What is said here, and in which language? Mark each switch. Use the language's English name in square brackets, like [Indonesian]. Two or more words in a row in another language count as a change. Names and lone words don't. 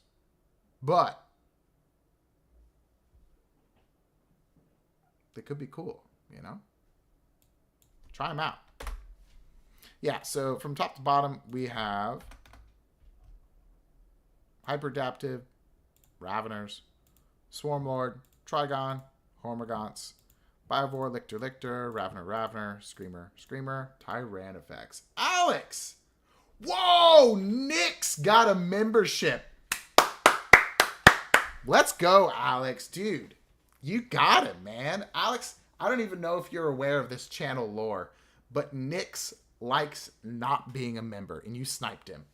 [English] But they could be cool, you know? Try them out. Yeah, so from top to bottom, we have Hyper-Adaptive, Raveners, Swarmlord, Trigon, Hormagaunts, Biovore, Lictor, Ravener, Screamer, Tyranifex. Alex! Whoa! Nick's got a membership. Let's go, Alex. Dude, you got it, man. Alex, I don't even know if you're aware of this channel lore, but Nick's likes not being a member, and you sniped him.